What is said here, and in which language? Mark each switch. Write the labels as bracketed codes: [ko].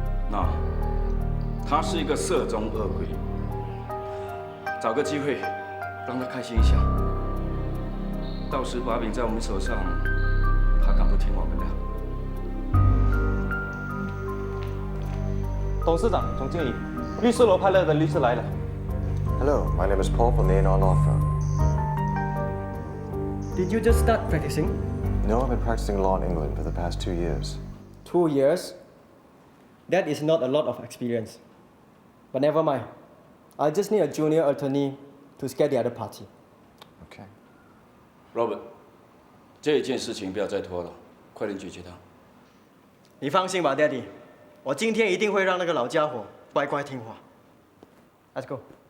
[zh] 那他是一个色中恶鬼，找个机会让他开心一下。到时把柄在我们手上，他敢不听我们的？董事长、总经理，律师楼派来的律师来了。 [en] Hello, my name is Paul from the A&R Law Firm. Did you just start practicing? No, I've been practicing law in England for the past 2 years. 2 years? That is not a lot of experience. But never mind. I just need a junior attorney to scare the other party. Okay. [zh] Robert， 这件事情不要再拖了，快点解决它。你放心吧 ，Daddy， 我今天一定会让那个老家伙乖乖听话。 [en] Let's go。